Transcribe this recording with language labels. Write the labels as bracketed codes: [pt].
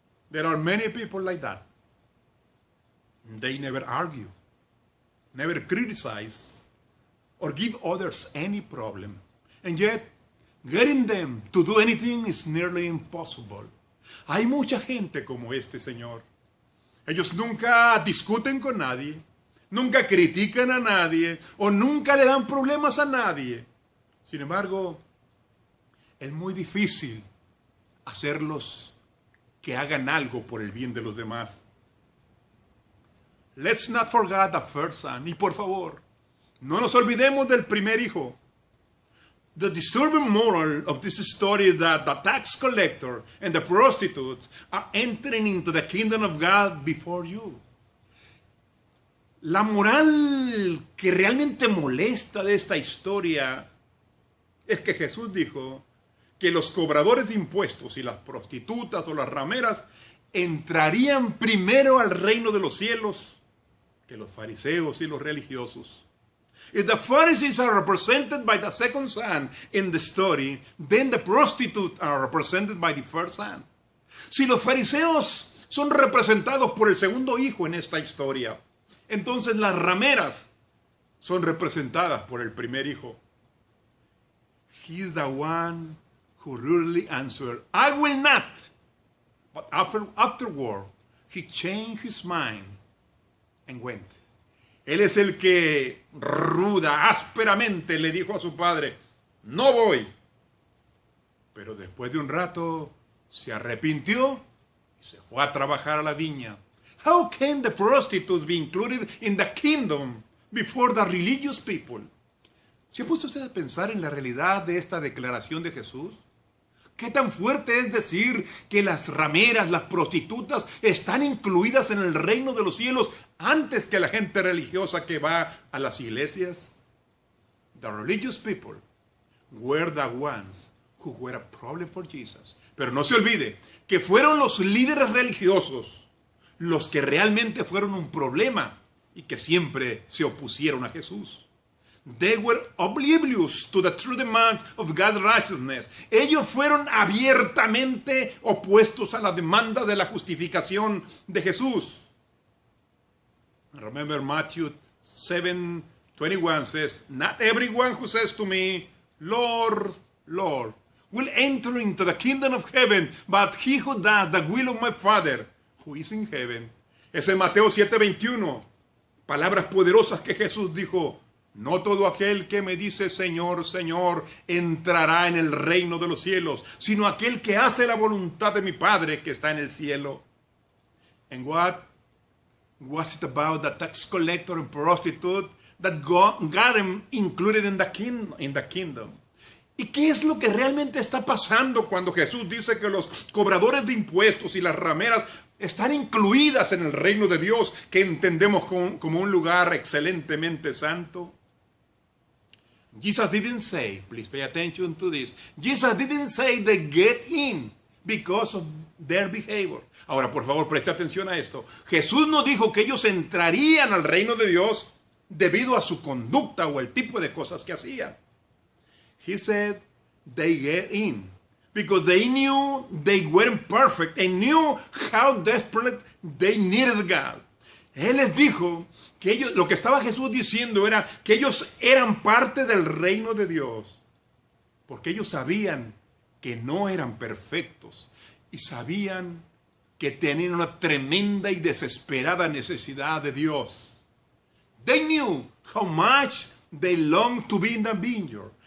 [en] There are many people like that. They never argue, never criticize, or give others any problem. And yet, getting them to do anything is nearly impossible. [es] Hay mucha gente como este señor. Ellos nunca discuten con nadie, nunca critican a nadie o nunca le dan problemas a nadie. Sin embargo, es muy difícil hacerlos que hagan algo por el bien de los demás. [en] Let's not forget the first son. [es] Y por favor, no nos olvidemos del primer hijo. [en] The disturbing moral of this story is that the tax collector and the prostitutes are entering into the kingdom of God before you. [es] La moral que realmente molesta de esta historia es que Jesús dijo que los cobradores de impuestos y las prostitutas o las rameras entrarían primero al reino de los cielos que los fariseos y los religiosos. [en] If the Pharisees are represented by the second son in the story, then the prostitutes are represented by the first son. [es] Si los fariseos son representados por el segundo hijo en esta historia, entonces las rameras son representadas por el primer hijo. [en] He is the one who rudely answered, I will not. But afterward, he changed his mind and went. [es] Él es el que ruda, ásperamente le dijo a su padre, no voy. Pero después de un rato se arrepintió y se fue a trabajar a la viña. [en] How can the prostitutes be included in the kingdom before the religious people? [es] ¿Se ha puesto usted a pensar en la realidad de esta declaración de Jesús? ¿Qué tan fuerte es decir que las rameras, las prostitutas, están incluidas en el reino de los cielos antes que la gente religiosa que va a las iglesias? [en] The religious people were the ones who were a problem for Jesus. [es] Pero no se olvide que fueron los líderes religiosos los que realmente fueron un problema y que siempre se opusieron a Jesús. [en] They were oblivious to the true demands of God's righteousness. [es] Ellos fueron abiertamente opuestos a la demanda de la justificación de Jesús. [en] Remember Matthew 7:21 says, Not everyone who says to me, Lord, Lord, will enter into the kingdom of heaven, but he who does the will of my Father, who is in heaven. [es] Es en Mateo 7:21. Palabras poderosas que Jesús dijo. No todo aquel que me dice Señor, Señor, entrará en el reino de los cielos, sino aquel que hace la voluntad de mi Padre que está en el cielo. [en] And what was it about the tax collector and prostitute that got him included in the kingdom? [es] ¿Y qué es lo que realmente está pasando cuando Jesús dice que los cobradores de impuestos y las rameras están incluidas en el reino de Dios, que entendemos como un lugar excelentemente santo? [en] Jesus didn't say, please pay attention to this, Jesus didn't say they get in because of their behavior. [es] Ahora, por favor, preste atención a esto. Jesús no dijo que ellos entrarían al reino de Dios debido a su conducta o el tipo de cosas que hacían. [en] He said they get in because they knew they weren't perfect. They knew how desperate they needed God. [es] Él les dijo que ellos, lo que estaba Jesús diciendo era que ellos eran parte del reino de Dios, porque ellos sabían que no eran perfectos y sabían que tenían una tremenda y desesperada necesidad de Dios. [en] They knew how much they longed to be in the vineyard.